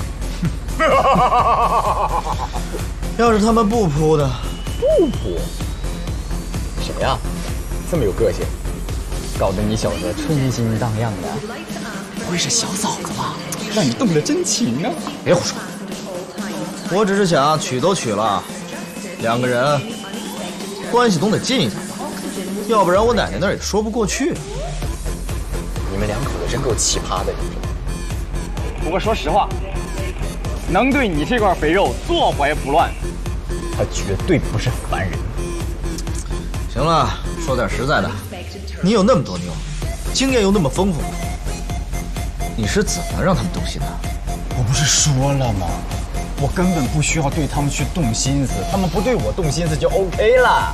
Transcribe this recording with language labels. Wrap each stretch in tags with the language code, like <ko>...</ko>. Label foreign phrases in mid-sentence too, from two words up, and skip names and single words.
<zh>要是他們不撲的，不撲？什麼呀？這麼有個性，搞得你小子春心蕩漾的。不會是小嫂子吧？讓你動了真情啊！別胡說，我只是想娶都娶了，兩個人關係總得近一點吧，要不然我奶奶那兒也說不過去。你們兩口子真夠奇葩的。不過說實話，能對你這塊肥肉坐懷不亂，他絕對不是凡人。行了，說點實在的，你有那麼多妞，經驗又那麼豐富，你是怎麼讓他們动心的？我不是說了嗎？我根本不需要對他们去動心思，他們不對我動心思就 OK 了。</zh>